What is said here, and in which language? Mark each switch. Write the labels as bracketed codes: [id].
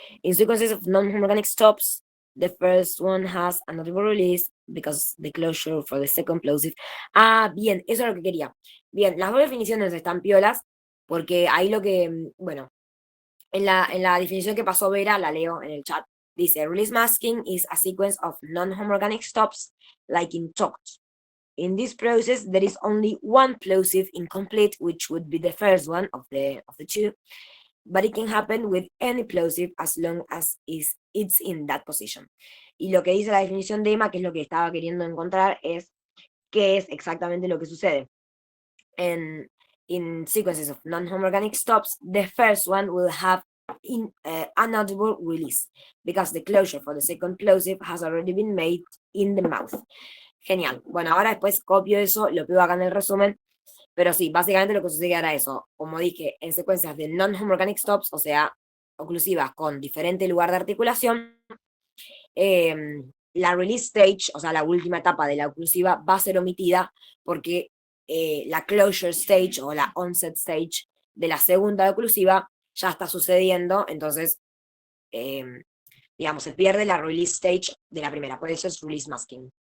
[en] In sequences of non-organic stops, the first one has a notable release because the closure for the second plosive. [es] Ah, bien, eso es lo que quería. Bien, las dos definiciones están piolas, porque ahí lo que, bueno, en la definición que pasó Vera, la leo en el chat, dice, [en] release masking is a sequence of non-homoorganic stops, like in talked. In this process, there is only one plosive incomplete, which would be the first one of the two, but it can happen with any plosive as long as it's in that position. [es] Y lo que dice la definición de Emma, que es lo que estaba queriendo encontrar, es qué es exactamente lo que sucede. [en] In sequences of non-homoorganic stops, the first one will have an audible release, because the closure for the second plosive has already been made in the mouth. [es] Genial. Bueno, ahora después copio eso, lo pego acá en el resumen, pero sí, básicamente lo que sucede era eso. Como dije, en secuencias de non-homoorganic stops, o sea, oclusivas con diferente lugar de articulación, la release stage, o sea, la última etapa de la oclusiva, va a ser omitida porque la closure stage o la onset stage de la segunda oclusiva ya está sucediendo, entonces, digamos, se pierde la release stage de la primera, por eso es release masking.